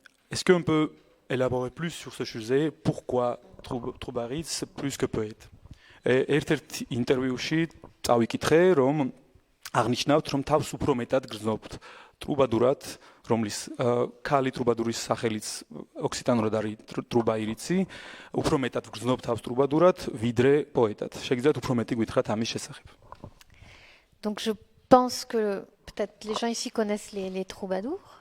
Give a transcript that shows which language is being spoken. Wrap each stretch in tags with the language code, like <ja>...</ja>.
<fr>Est-ce qu'on peut élaborer plus sur ce sujet? Pourquoi troubaïde plus que poète?</fr> <ka>ერთ-ერთ ინტერვიუში წავიკითხე, რომ აღნიშნავთ, რომ თავს უფრო მეტად გრძნობთ ტრუბადურად, რომლის ქალი ტრუბადურის სახელიც ოქსიტანურად არის ტრუბაირიცი, უფრო მეტად გრძნობთ თავს ტრუბადურად, ვიდრე პოეტად. შეგიძლიათ უფრო მეტი გითხრათ ამის შესახებ?</ka> <fr>Donc je pense que peut-être les gens ici connaissent les troubadours.</fr>